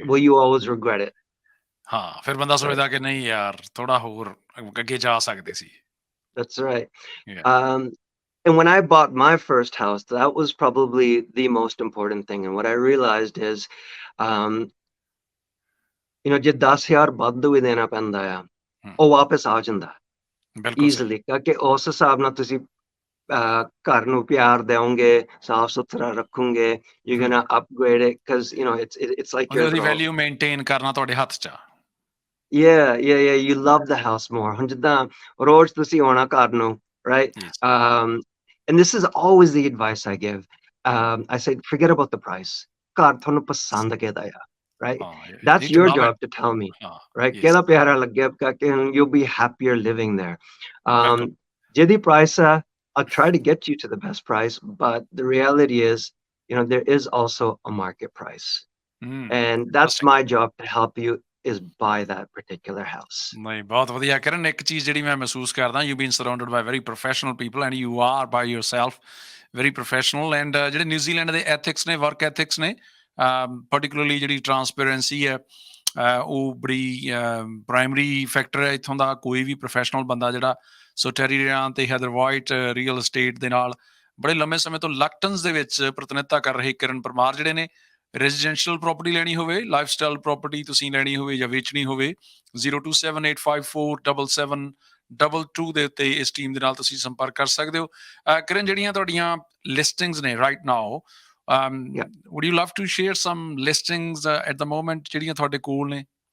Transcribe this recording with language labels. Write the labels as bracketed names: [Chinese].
[English] will you always regret it? [Punjabi] ਹਾਂ ਫਿਰ ਬੰਦਾ [English] Right. [Punjabi] ਸੋਚਦਾ ਕਿ ਨਹੀਂ ਯਾਰ ਥੋੜਾ ਹੋਰ ਅੱਗੇ ਜਾ ਸਕਦੇ ਸੀ [English] That's right. Yeah. And when I bought my first house, that was probably the most important thing. And what I realized is, [Punjabi] um, ਜੇ 10,000 ਵੱਧ ਵੀ ਦੇਣਾ ਪੈਂਦਾ ਆ, ਉਹ ਵਾਪਸ ਆ ਜਾਂਦਾ ਬਿਲਕੁਲ ਸਹੀ easily, ਕਿਉਂਕਿ ਉਸ ਹਿਸਾਬ ਨਾਲ ਤੁਸੀਂ ਘਰ ਨੂੰ ਪਿਆਰ ਦਿਓਗੇ, ਸਾਫ਼ ਸੁਥਰਾ ਰੱਖੋਗੇ, [English] you're gonna upgrade it because it's like your [Punjabi] ਉਹਦੀ [English] little. [Punjabi] ਵੈਲਿਊ ਮੇਨਟੇਨ ਕਰਨਾ ਤੁਹਾਡੇ ਹੱਥ 'ਚ ਆ [English] Yeah, you love the house more. [Punjabi] ਹੁਣ ਜਿੱਦਾਂ ਰੋਜ਼ ਤੁਸੀਂ ਆਉਣਾ ਘਰ ਨੂੰ, right? [English] Yes. And this is always the advice I give. I say, forget about the price. [Punjabi] ਘਰ ਤੁਹਾਨੂੰ ਪਸੰਦ ਕਿਹਦਾ ਆ, right? [English] ਹਾਂ you That's need to your love it job to tell me, [Punjabi] ਹਾਂ [English] right? yes [Punjabi] ਕਿਹਦਾ ਪਿਆਰਾ ਲੱਗਿਆ ਕਿ [English] you'll be happier living there. [Punjabi] ਬਿਲਕੁਲ [English] ਜਿਹਦੀ price ਆ, I'll try to get you to the best price, but the reality is, there is also a market price. And that's interesting my job to help you is buy that particular house. [Punjabi] ਨਹੀਂ ਬਹੁਤ ਵਧੀਆ ਕਰਨ ਇੱਕ ਚੀਜ਼ ਜਿਹੜੀ ਮੈਂ ਮਹਿਸੂਸ ਕਰਦਾ [English] you been surrounded by very professional people and you are by yourself very professional and [Punjabi] ਜਿਹੜੇ ਨਿਊਜ਼ੀਲੈਂਡ ਦੇ ਐਥਿਕਸ ਨੇ ਵਰਕ ਐਥਿਕਸ ਨੇ ਪਰਟੀਕੂਲਰਲੀ ਜਿਹੜੀ ਟਰਾਂਸਪੇਰੈਂਸੀ ਹੈ ਉਹ ਬੜੀ ਪ੍ਰਾਇਮਰੀ ਫੈਕਟਰ ਹੈ ਇੱਥੋਂ ਦਾ ਕੋਈ ਵੀ ਪ੍ਰੋਫੈਸ਼ਨਲ ਬੰਦਾ ਜਿਹੜਾ ਸੋ ਟੈਰੀਰਿਆਂ ਤੇ ਹੈਦਰ ਵਾਈਟ ਰੀਅਲ ਅਸਟੇਟ ਦੇ ਨਾਲ ਬੜੇ ਲੰਮੇ ਸਮੇਂ ਤੋਂ ਲਗਟਨਸ ਦੇ ਵਿੱਚ ਪ੍ਰਤੀਨਿਧਤਾ ਕਰ ਰਹੇ ਕਿਰਨ ਪਰਮਾਰ ਜਿਹੜੇ ਨੇ ਰੈਜ਼ੀਡੈਂਸ਼ੀਅਲ ਪ੍ਰੋਪਰਟੀ ਲੈਣੀ ਹੋਵੇ ਲਾਈਫ ਸਟਾਈਲ ਪ੍ਰੋਪਰਟੀ ਤੁਸੀਂ ਲੈਣੀ ਹੋਵੇ ਜਾਂ ਵੇਚਣੀ ਹੋਵੇ 0278547722 ਦੇ ਉੱਤੇ ਇਸ ਟੀਮ ਦੇ ਨਾਲ ਤੁਸੀਂ ਸੰਪਰਕ ਕਰ ਸਕਦੇ ਹੋ ਕਿਰਨ ਜਿਹੜੀਆਂ ਤੁਹਾਡੀਆਂ ਲਿਸਟਿੰਗਸ ਨੇ [English] Right now Yeah. would you love to share some listings at the moment [Punjabi] ਜਿਹੜੀਆਂ ਤੁਹਾਡੇ ਕੋਲ ਨੇ